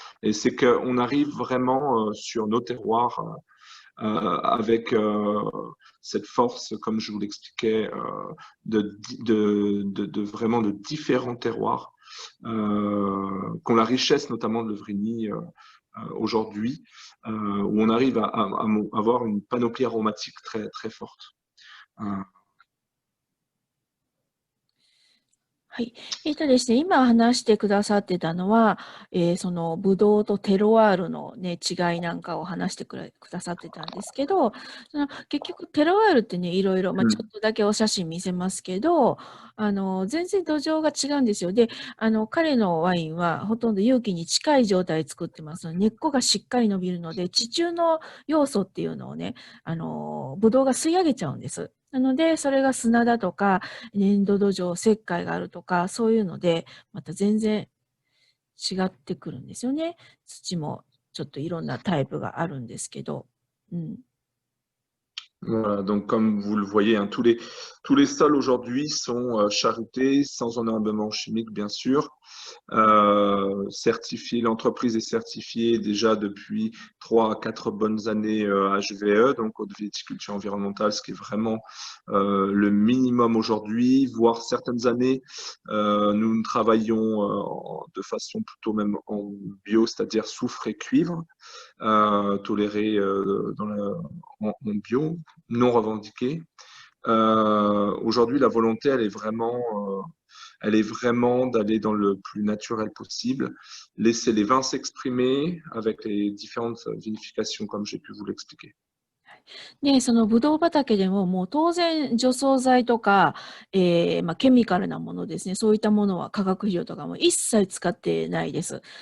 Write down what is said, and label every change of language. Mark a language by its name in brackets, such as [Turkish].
[French] Et c'est qu'on arrive vraiment sur nos terroirs avec cette force, comme je vous l'expliquais, vraiment de différents terroirs, qu'ont la richesse notamment de Levrigny aujourd'hui, où on arrive à avoir une panoplie aromatique très, très forte. [Japanese] はい。ですね、今話してくださってたのは、そのブドウとテロワールのね、違いなんかを話してくださってたんですけど、結局テロワールってね、いろいろ、まあ、ちょっとだけお写真見せますけど、全然土壌が違うんですよ。で、彼のワインはほとんど有機に近い状態で作ってますので、根っこがしっかり伸びるので、地中の要素っていうのをね、ブドウが吸い上げちゃうんです。なので、それが砂だとか、粘土土壌、石灰があるとか、そういうので、また全然違ってくるんですよね。土もちょっといろんなタイプがあるんですけど。うん。 [French] Voilà, donc comme vous le voyez, hein, tous les sols aujourd'hui sont charutés, sans enherbement chimique, bien sûr. L'entreprise est certifiée déjà depuis 3 à 4 bonnes années HVE, donc Haute Viticulture Environnementale, ce qui est vraiment le minimum aujourd'hui, voire certaines années, nous travaillons de façon plutôt même en bio, c'est-à-dire soufre et cuivre, tolérés en bio, non revendiqués. Aujourd'hui, la volonté, elle est vraiment d'aller dans le plus naturel possible, laisser les vins s'exprimer avec les différentes vinifications comme j'ai pu vous l'expliquer. [Japanese] で、そのブドウ畑でももう当然除草剤とか、ケミカルなものですね、そういったものは化学肥料とかも一切使ってないです。